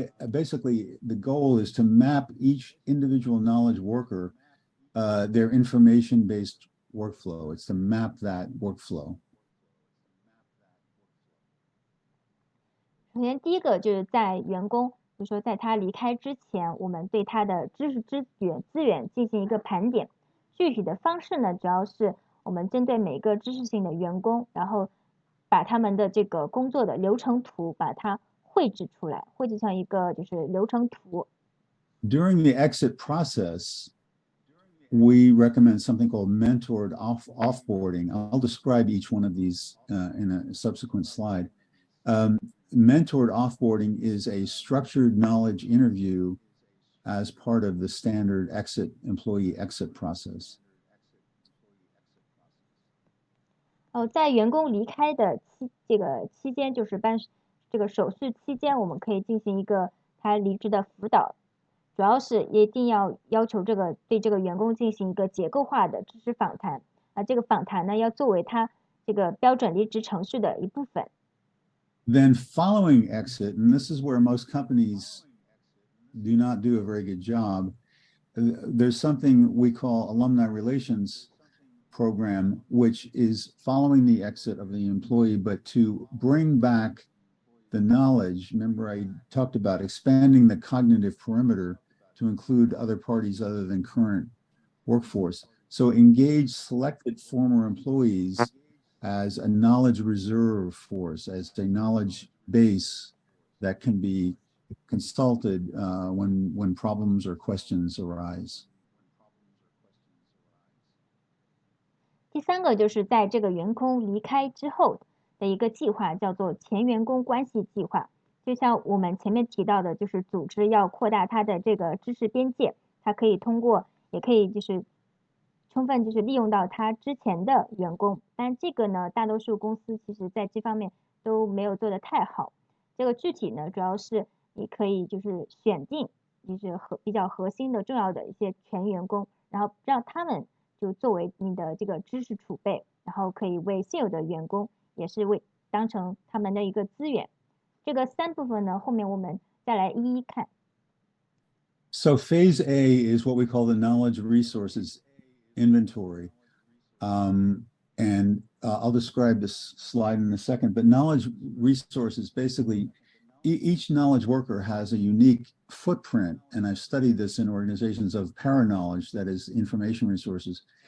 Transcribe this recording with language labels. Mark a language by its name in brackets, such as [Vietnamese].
[English] Basically, the goal is to map each individual knowledge worker, their information-based workflow. It's to map that workflow. [Chinese] 首先，第一个就是在员工，比如说在他离开之前，我们对他的知识资源进行一个盘点。具体的方式呢，主要是我们针对每个知识性的员工，然后把他们的这个工作的流程图把它绘制出来，绘制成一个就是流程图。 [English] During the exit process, we recommend something called mentored offboarding. I'll describe each one of these in a subsequent slide. Mentored offboarding is a structured knowledge interview as part of the standard employee exit process. [Chinese] 在员工离开的期间，就是这个手续期间，我们可以进行一个他离职的辅导，主要是一定要求对这个员工进行一个结构化的知识访谈。这个访谈呢，要作为他这个标准离职程序的一部分。 [English] Then following exit, and this is where most companies do not do a very good job, there's something we call alumni relations program, which is following the exit of the employee, but to bring back the knowledge. Remember, I talked about expanding the cognitive perimeter to include other parties other than current workforce. So engage selected former employees as a knowledge reserve force, as a knowledge base that can be consulted when problems or questions arise. [Chinese] 第三个就是在这个员工离开之后的一个计划，叫做前员工关系计划。就像我们前面提到的，就是组织要扩大它的这个知识边界，它可以通过，也可以就是充分就是利用到它之前的员工。但这个呢，大多数公司其实在这方面都没有做得太好。这个具体呢，主要是你可以就是选定就是比较核心的重要的一些全员工，然后让他们就作为你的这个知识储备，然后可以为现有的员工也是当成他们的一个资源。这个三部分呢，后面我们再来一一看。 [English] So phase A is what we call the knowledge resources inventory. And I'll describe this slide in a second, but knowledge resources, basically, each knowledge worker has a unique footprint, and I've studied this in organizations of para-knowledge, that is information resources.